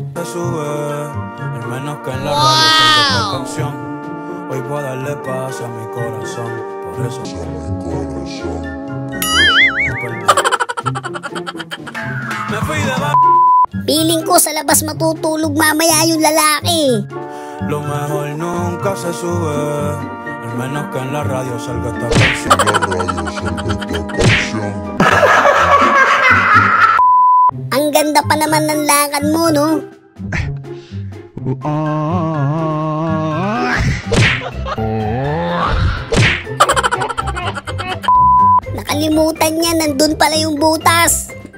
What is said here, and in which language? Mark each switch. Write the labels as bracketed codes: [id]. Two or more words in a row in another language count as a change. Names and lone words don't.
[es] Se sube, al menos que en la radio salga esta canción. Hoy voy a darle paz a mi corazón. Por eso a mi corazón. Me fui de ba... [tl] Feeling ko sa labas matutulog mamaya yung lalaki. [es] Lo mejor nunca se sube, al menos que en la radio salga esta canción. [tl] Ang ganda pa naman ng lakad mo, no? Nakalimutan niya, nandun pala yung butas.